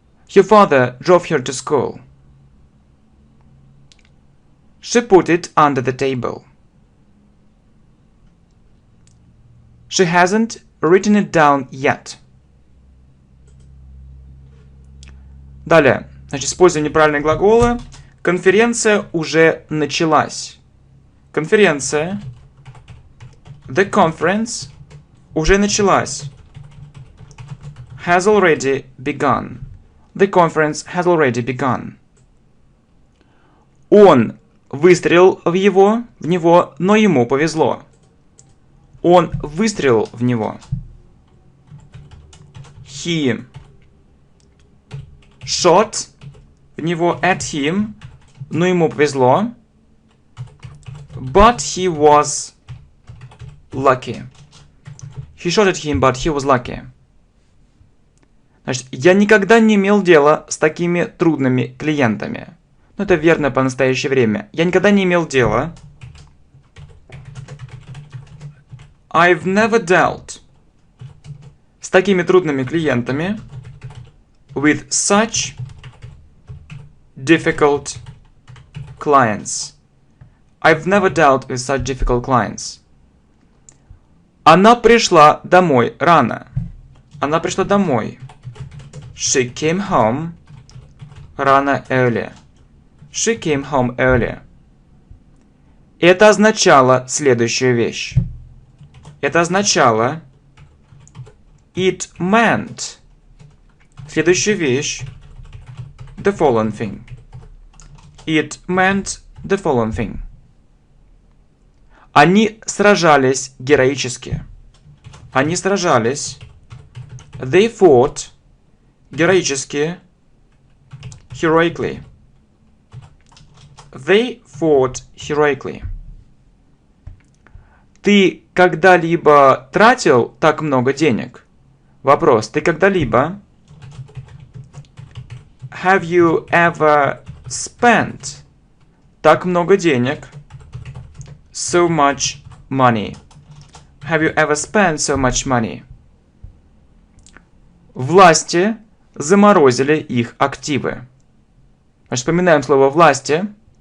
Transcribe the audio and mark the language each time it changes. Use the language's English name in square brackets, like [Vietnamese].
[English] Your father drove her to school. She put it under the table. She hasn't written it down yet. [Russian] Далее. Значит, используем неправильные глаголы. Конференция уже началась. Конференция. [English] The conference [Russian] уже началась. [English] Has already begun. The conference has already begun. [Russian] Он выстрелил в него, но ему повезло. Он выстрелил в него. [English] He shot [Russian] в него [English] at him, [Russian] но ему повезло. [English] But he was lucky. He shot at him, but he was lucky. [Russian] Значит, я никогда не имел дела с такими трудными клиентами. Но это верно по настоящее время. Я никогда не имел дела. [English] I've never dealt [Russian] с такими трудными клиентами. [English] With such difficult clients. I've never dealt with such difficult clients. [Russian] Она пришла домой рано. Она пришла домой. [English] She came home [Russian] рано, [English] early. She came home early. [Russian] Это означало следующую вещь. Это означало [English] it meant [Russian] следующую вещь [English] the following thing. It meant the following thing. [Russian] Они сражались героически. Они сражались. [English] They fought [Russian] героически. [English] Heroically. They fought heroically. [Russian] Ты когда-либо тратил так много денег? Вопрос. Ты когда-либо? [English] Have you ever spent [Russian] так много денег? [English] So much money. Have you ever spent so much money? [Russian] Власти заморозили их активы. Вспоминаем слово власти.